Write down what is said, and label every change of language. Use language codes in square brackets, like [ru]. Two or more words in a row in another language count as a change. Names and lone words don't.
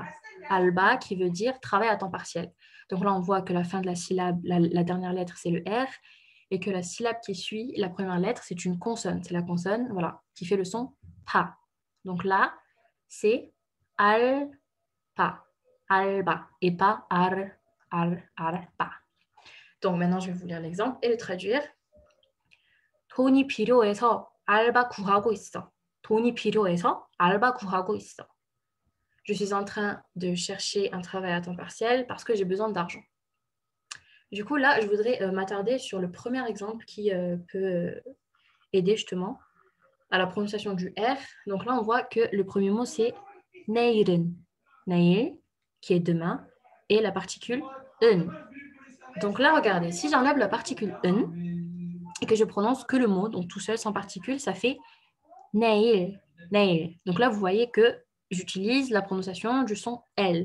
[fr] Alba qui veut dire travail à temps partiel. Donc là, on voit que la fin de la syllabe, la dernière lettre, c'est le R, et que la syllabe qui suit, la première lettre, c'est une consonne. C'est la consonne, voilà, qui fait le son pa. Donc là, c'est alpa, alba, et pas arpa. Donc maintenant, je vais vous lire l'exemple et le traduire. [ko] 돈이 필요해서 알바 구하고 있어. 돈이 필요해서 알바 구하고 있어. [fr] Je suis en train de chercher un travail à temps partiel parce que j'ai besoin d'argent. Du coup, là, je voudrais m'attarder sur le premier exemple qui peut aider justement à la prononciation du R. Donc là, on voit que le premier mot, c'est 내일은. 내일, qui est demain, et la particule 은. Donc là, regardez, si j'enlève la particule 은 et que je prononce que le mot, donc tout seul, sans particule, ça fait 내일, 내일. Donc là, vous voyez que j'utilise la prononciation du son L. Pourquoi?